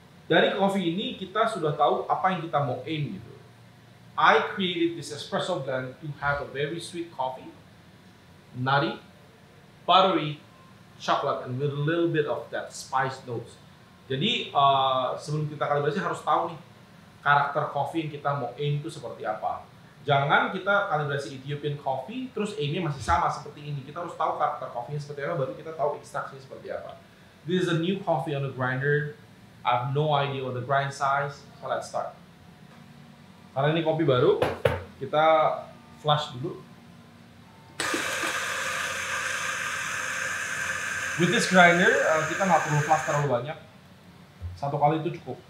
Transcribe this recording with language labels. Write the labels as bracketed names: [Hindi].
[Indonesian] Dari kopi ini kita sudah tahu apa yang kita mau aim gitu. [English] I created this espresso blend to have a very sweet coffee, nutty, buttery, chocolate, and with a little bit of that spice notes. [Indonesian] Jadi sebelum kita kalibrasi harus tahu nih karakter kopi yang kita mau aim itu seperti apa. Jangan kita kalibrasi Ethiopian coffee terus aimnya masih sama seperti ini. Kita harus tahu karakter kopinya seperti apa, baru kita tahu ekstraksinya seperti apa. [English] This is a new coffee on the grinder. I have no idea on the grind size, so let's start. [Indonesian] Karena ini kopi baru, kita flush dulu. [English] With this grinder, [Indonesian] kita nggak perlu flush terlalu banyak. Satu kali itu cukup.